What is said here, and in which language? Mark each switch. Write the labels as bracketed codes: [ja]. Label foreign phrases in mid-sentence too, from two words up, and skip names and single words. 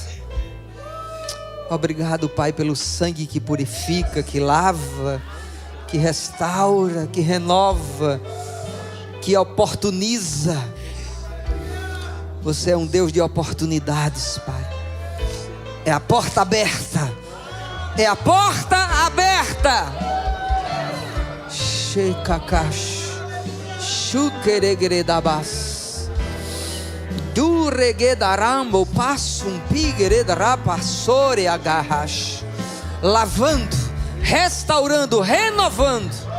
[pt] Obrigado, Pai, pelo sangue que purifica, que lava, que restaura, que renova, que oportuniza. Você é um Deus de oportunidades, Pai. É a porta aberta. É a porta aberta. Shekakash, shukeregredabas, duregedarambo, passum pigredrapassore agarrash, lavando, restaurando, renovando.